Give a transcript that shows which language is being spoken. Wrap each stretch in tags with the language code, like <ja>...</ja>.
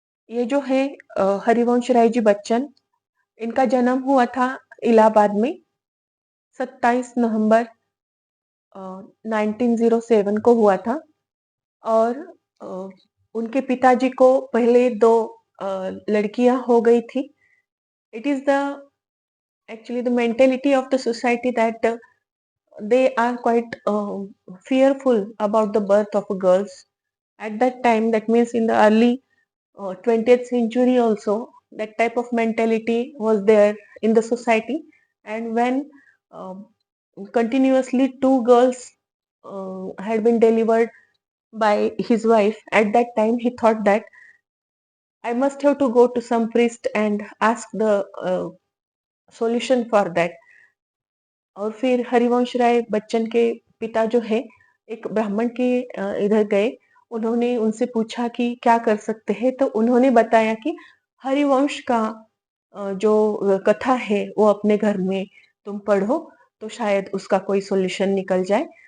<hi>ये जो है हरिवंश राय जी बच्चन, इनका जन्म हुआ था इलाहाबाद में 27 नवंबर 1907 को हुआ था। और अ, उनके पिताजी को पहले दो लड़कियां हो गई थी।</hi> <en>It is the actually the mentality of the society that they are quite fearful about the birth of girls at that time. That means in the early 20th century also, that type of mentality was there in the society. And when uh, continuously two girls had been delivered by his wife, at that time he thought that I must have to go to some priest and ask the solution for that.</en> <hi>और फिर हरिवंश राय बच्चन के पिता जो है एक ब्राह्मण के इधर गए। उन्होंने उनसे पूछा कि क्या कर सकते हैं, तो उन्होंने बताया कि हरिवंश का जो कथा है वो अपने घर में तुम पढ़ो, तो शायद उसका कोई सॉल्यूशन निकल जाए।</hi>